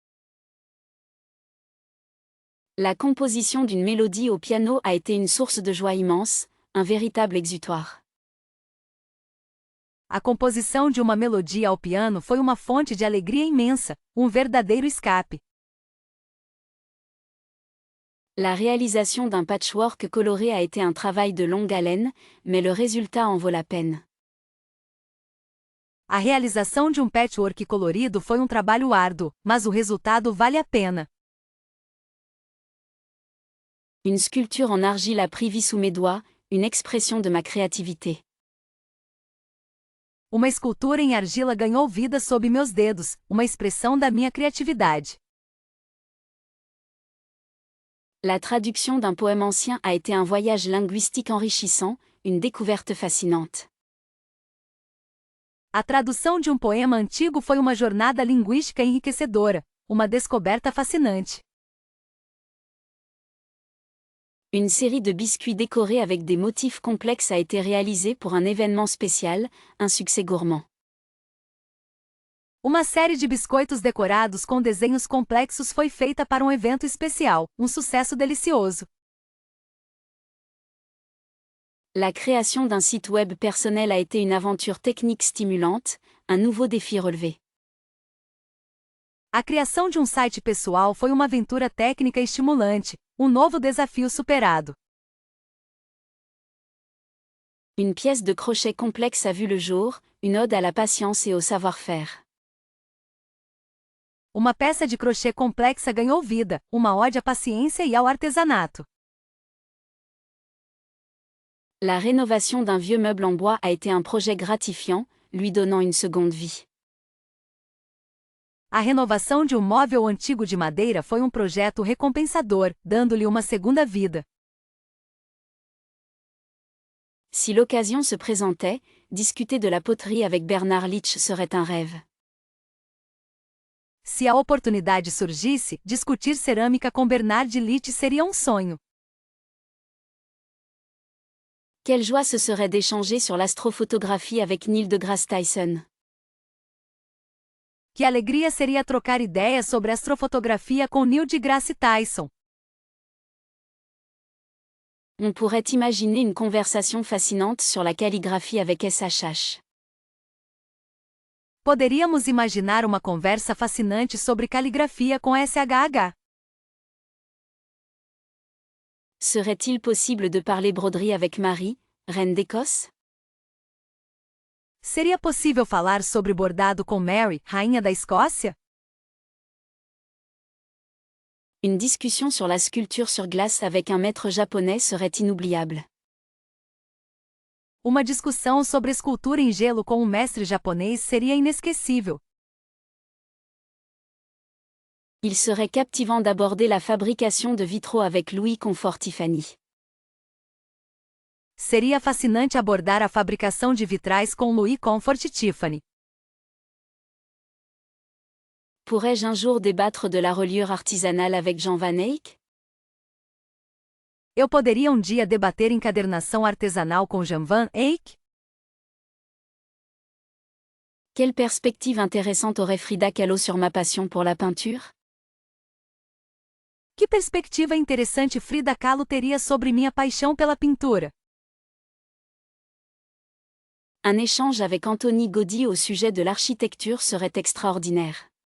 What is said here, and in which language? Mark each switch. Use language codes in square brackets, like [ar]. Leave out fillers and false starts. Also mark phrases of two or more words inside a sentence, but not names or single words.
[fr] La composition d'une mélodie au piano a été une source de joie immense, un véritable exutoire. [pt] A composição de uma melodia ao piano foi uma fonte de alegria imensa, um verdadeiro escape. [fr] La réalisation d'un patchwork coloré a été un travail de longue haleine, mais le résultat en vaut la peine. [pt] A realização de um patchwork colorido foi um trabalho árduo, mas o resultado vale a pena. [fr] Une sculpture en argile a pris vie sous mes doigts, une expression de ma créativité. [pt] Uma escultura em argila ganhou vida sob meus dedos, uma expressão da minha criatividade. [fr] La traduction d'un poème ancien a été un voyage linguistique enrichissant, une découverte fascinante. [pt] A tradução de um poema antigo foi uma jornada linguística enriquecedora, uma descoberta fascinante. [fr] Une série de biscuits décorés avec des motifs complexes a été réalisée pour un événement spécial, un succès gourmand. [pt] Uma série de biscoitos decorados com desenhos complexos foi feita para um evento especial, um sucesso delicioso. [fr] La création d'un site web personnel a été une aventure technique stimulante, un nouveau défi relevé. [pt] A criação de um site pessoal foi uma aventura técnica estimulante, um novo desafio superado. [fr] Une pièce de crochet complexe a vu le jour, une ode à la patience et au savoir-faire. [pt] Uma peça de crochê complexa ganhou vida, uma ode à paciência e ao artesanato. [fr] La rénovation d'un vieux meuble en bois a été un projet gratifiant, lui donnant une seconde vie. [pt] A renovação de um móvel antigo de madeira foi um projeto recompensador, dando-lhe uma segunda vida. [fr] Si l'occasion se présentait, discuter de la poterie avec Bernard Litsch serait un rêve. [pt] Se a oportunidade surgisse, discutir cerâmica com Bernard Litsch seria um sonho. [fr] Quelle joie ce serait d'échanger sur l'astrophotographie avec Neil deGrasse Tyson. [pt] Que alegria seria trocar ideias sobre astrofotografia com Neil deGrasse Tyson. [fr] On pourrait imaginer une conversation fascinante sur la calligraphie avec SHH. [pt] Poderíamos imaginar uma conversa fascinante sobre caligrafia com SHH. [fr] Serait-il possible de parler broderie avec Marie, reine d'Écosse? [pt] Seria possível falar sobre bordado com Mary, rainha da Escócia? [fr] Une discussion sur la sculpture sur glace avec un maître japonais serait inoubliable. [pt] Uma discussão sobre escultura em gelo com um mestre japonês seria inesquecível. [fr] Il serait captivant d'aborder la fabrication de vitraux avec Louis Comfort Tiffany. [pt] Seria fascinante abordar a fabricação de vitrais com Louis Comfort Tiffany. [fr] Pourrais-je un jour débattre de la reliure artisanale avec Jean Van Eyck? [pt] Eu poderia um dia debater encadernação artesanal com Jean Van Eyck? [fr] Quelle perspective intéressante aurait Frida Kahlo sur ma passion pour la peinture? [pt] Que perspectiva interessante Frida Kahlo teria sobre minha paixão pela pintura? [fr] Un échange avec Anthony Gaudi au sujet de l'architecture serait extraordinaire.